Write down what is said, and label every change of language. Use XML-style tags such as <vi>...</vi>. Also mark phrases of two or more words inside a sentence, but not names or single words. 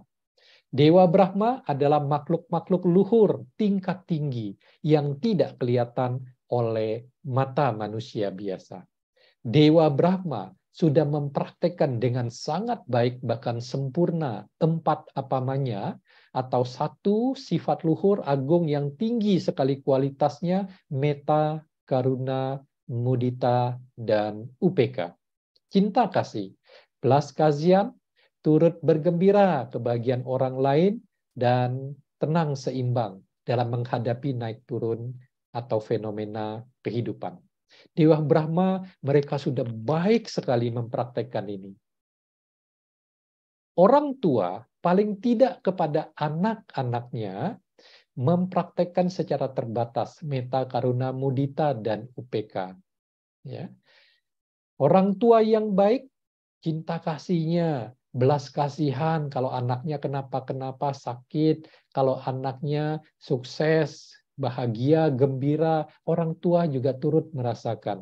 <id>Dewa Brahma adalah makhluk-makhluk luhur, tingkat tinggi, yang tidak kelihatan oleh mata manusia biasa. Dewa Brahma sudah mempraktekkan dengan sangat baik, bahkan sempurna, 4 apamanya, atau 1 sifat luhur agung yang tinggi sekali kualitasnya,</id> <pi>metta, karuna, mudita,</pi> <id>dan upeka. Cinta kasih, belas kasihan, turut bergembira kebahagiaan orang lain, dan tenang seimbang dalam menghadapi naik turun atau fenomena kehidupan. Dewa Brahma mereka sudah baik sekali mempraktekkan ini. Orang tua paling tidak kepada anak-anaknya mempraktekkan secara terbatas</id> <pi>metta, karuna, mudita,</pi> <id>dan upeka. Ya. Orang tua yang baik, cinta kasihnya, belas kasihan kalau anaknya kenapa-kenapa sakit, kalau anaknya sukses, bahagia, gembira, orang tua juga turut merasakan.</id>